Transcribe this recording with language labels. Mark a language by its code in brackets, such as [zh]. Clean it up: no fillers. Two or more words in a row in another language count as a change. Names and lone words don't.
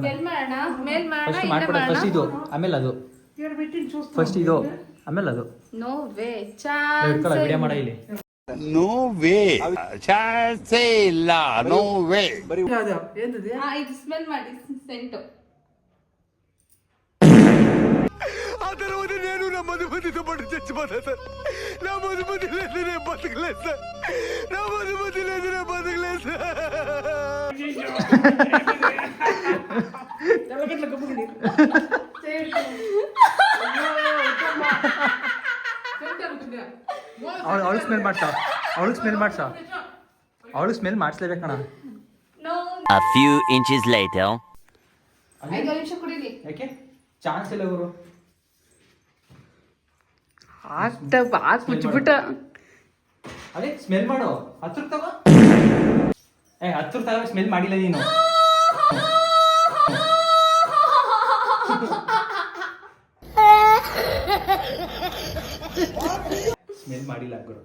[kn] ಫಸ್ಟ್ ಮಾಡ್ಕೊಡ, ಫಸ್ಟ್ ಇದು ಆಮೇಲೆ ಅದು, ಫಸ್ಟ್ ಇದು ಆಮೇಲೆ ಅದು. [en] no way, [kn] ಹಿಡ್ಕೊಳ್ಳೋ, ವಿಡಿಯೋ ಮಾಡ ಇಲ್ಲಿ. [en] no way, [kn] ಚಾನ್ಸೇ ಇಲ್ಲ. [en] no way. [kn] ಇದು ಸ್ಮೆಲ್ ಮಾಡಿ ಸೆಂಟು. [te] ಅದರ నేను నా మధుమతితో పాటు చచ్చిపోతా సార్. నా మధుమతి లేదు, నేను బతకలేదు సార్. నా మధుమతి లేదు, నేను బతకలేదు సార్. [kn] ಅವಳು ಸ್ಮೆಲ್ ಮಾಡ್ತಾ, ಅವಳು ಸ್ಮೆಲ್ ಮಾಡಿಸ್ಲೇಬೇಕಣ್ಣ. [en] A few inches later. [kn] 5 ನಿಮಿಷ ಕುಡೀರಿ. ಯಾಕೆ ಚಾನ್ಸ್ ಇಲ್ಲ ಗುರು. ಮುಚ್ಚಿಬಿಟ್ಟ. ಅದೇ ಸ್ಮೆಲ್ ಮಾಡು. ಹತ್ರ ತಗೋ. ಹತ್ರ ತಗೋ. ಸ್ಮೆಲ್ ಮಾಡಿಲ್ಲ ನೀನು. ಸ್ಮೆಲ್ ಮಾಡಿಲ್ಲ ಗುರು.